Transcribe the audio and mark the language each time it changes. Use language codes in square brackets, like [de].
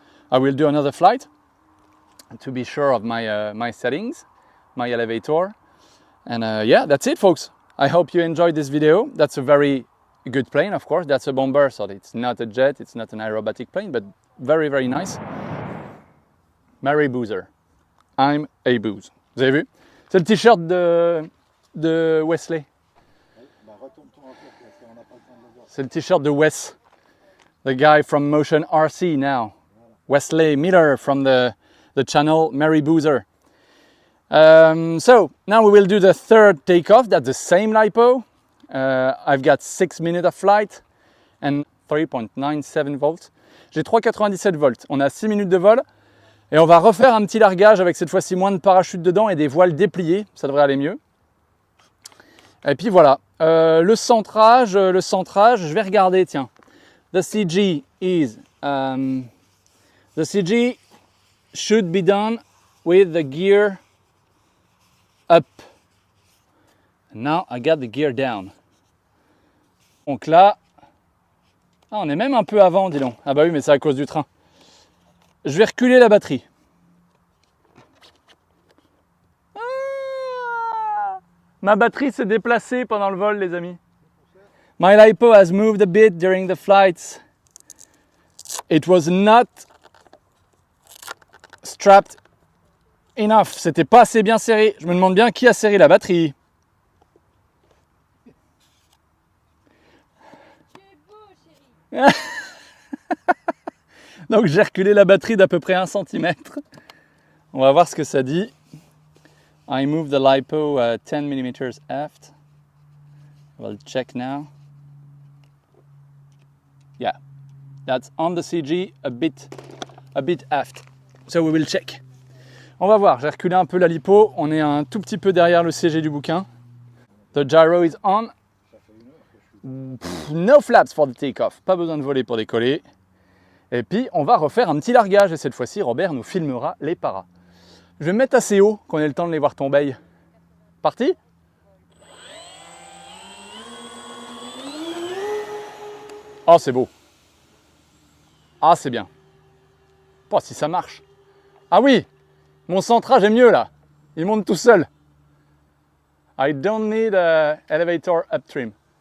[en] I will do another flight to be sure of my settings, my elevator, and yeah, that's it, folks. I hope you enjoyed this video. That's a very good plane, of course. That's a bomber, so it's not a jet, it's not an aerobatic plane, but very, very nice. Mary Boozer. I'm a booze. [fr] Vous avez vu? C'est le t-shirt de Wesley. C'est le t-shirt de Wes, [en] the guy from Motion RC now. Wesley Miller from the channel Mary Boozer. So now we will do the third takeoff. That's the same LiPo. I've got 6 minutes of flight and 3.97 volts. [fr] J'ai 3,97 volts. On a 6 minutes de vol et on va refaire un petit largage avec cette fois-ci moins de parachute dedans et des voiles dépliées. Ça devrait aller mieux. Et puis voilà. Le centrage, je vais regarder, tiens. [en] The CG is, the CG should be done with the gear up. Now I got the gear down. [fr] Donc là, on est même un peu avant, dis donc. Ah bah oui, mais c'est à cause du train. Je vais reculer la batterie. Ma batterie s'est déplacée pendant le vol, les amis. My LiPo has moved a bit during the flights. It was not strapped enough. C'était pas assez bien serré. Je me demande bien qui a serré la batterie. Tu es beau, chérie. Donc j'ai reculé la batterie d'à peu près 1 cm. On va voir ce que ça dit. [en] I moved the LiPo 10 mm aft. We'll check now. Yeah, that's on the CG a bit aft. So we will check. [fr] On va voir, j'ai reculé un peu la LiPo. On est un tout petit peu derrière le CG du bouquin. [en] The gyro is on. No flaps for the takeoff. [fr] Pas besoin de voler pour décoller. Et puis on va refaire un petit largage. Et cette fois-ci, Robert nous filmera les paras. Je vais me mettre assez haut qu'on ait le temps de les voir tomber. Parti? Oh, c'est beau. Ah, c'est bien. Oh, si ça marche. Ah oui, mon centrage est mieux là. Il monte tout seul. [en] I don't need an elevator up trim.